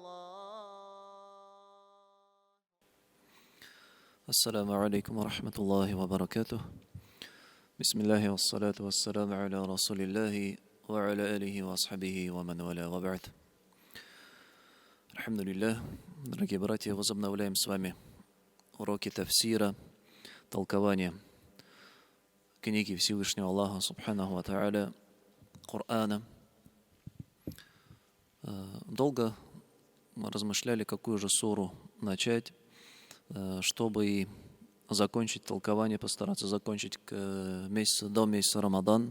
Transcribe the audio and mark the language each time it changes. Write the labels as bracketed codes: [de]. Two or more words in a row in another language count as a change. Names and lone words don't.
[ar] السلام عليكم ورحمة الله وبركاته. بسم الله والصلاة والسلام على رسول الله وعلى آله وأصحابه ومن والاه وبعد. [ru] Альхамдулиллах, дорогие братья, возобновляем с вами уроки тафсира, толкования книги Всевышнего Аллаха [ar] سبحانه وتعالى, [ru] Корана. Долго мы размышляли, какую же суру начать, чтобы и закончить толкование, постараться закончить до месяца Рамадан.